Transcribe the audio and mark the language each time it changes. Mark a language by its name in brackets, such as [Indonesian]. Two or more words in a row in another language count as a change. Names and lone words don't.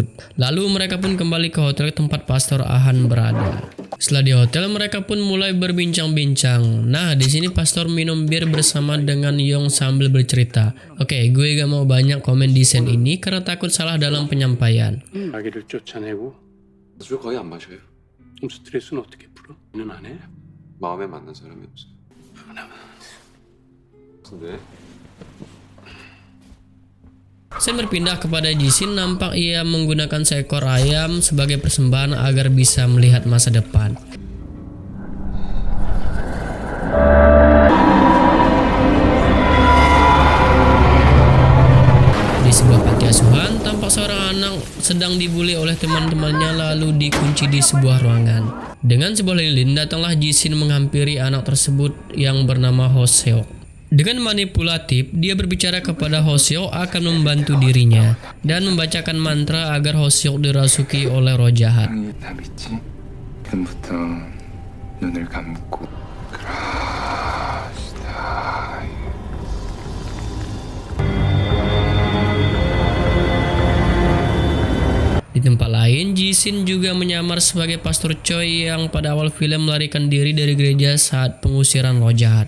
[Indonesian] Lalu mereka pun kembali ke hotel tempat Pastor Ahan berada. Setelah di hotel mereka pun mulai berbincang-bincang. Nah di sini Pastor minum bir bersama dengan Yong sambil bercerita. Oke, gue gak mau banyak komen desain ini karena takut salah dalam penyampaian. [Korean] 아기를 쫓아내고 술 거의 안 마셔요. 그럼 스트레스는 어떻게 풀어? 는 안 해? 마음에 맞는 사람이 없어요. 근데 [Indonesian] Sen berpindah kepada Jishin, nampak ia menggunakan seekor ayam sebagai persembahan agar bisa melihat masa depan. Di sebuah panti asuhan, tampak seorang anak sedang dibully oleh teman-temannya lalu dikunci di sebuah ruangan. Dengan sebuah lilin, datanglah Jishin menghampiri anak tersebut yang bernama Hoseok. Dengan manipulatif, dia berbicara kepada Hoseok akan membantu dirinya dan membacakan mantra agar Hoseok dirasuki oleh roh jahat. [Korean] 다 믿지? 지금부터 눈을 감고 [Indonesian] Di tempat lain, Jishin juga menyamar sebagai Pastor Choi yang pada awal film melarikan diri dari gereja saat pengusiran roh jahat.